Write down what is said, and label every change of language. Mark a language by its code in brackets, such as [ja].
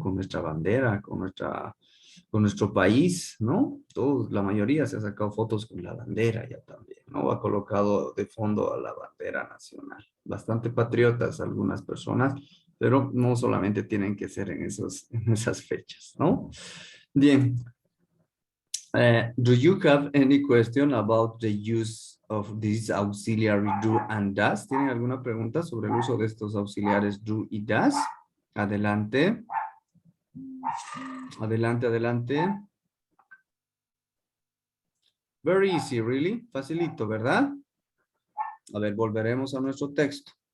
[es] Con nuestra bandera, con nuestro país, ¿no? La mayoría se ha sacado fotos con la bandera ya también, ¿no? Ha colocado de fondo a la bandera nacional. Bastante patriotas algunas personas, pero no solamente tienen que ser en esas fechas, ¿no? Bien. [en] Do you have any question about the use of this auxiliary do and does? [es] ¿Tienen alguna pregunta sobre el uso de estos auxiliares do y does? Adelante. Adelante. [en] Very easy, really. [es] Facilito, ¿verdad? A ver, volveremos a nuestro texto.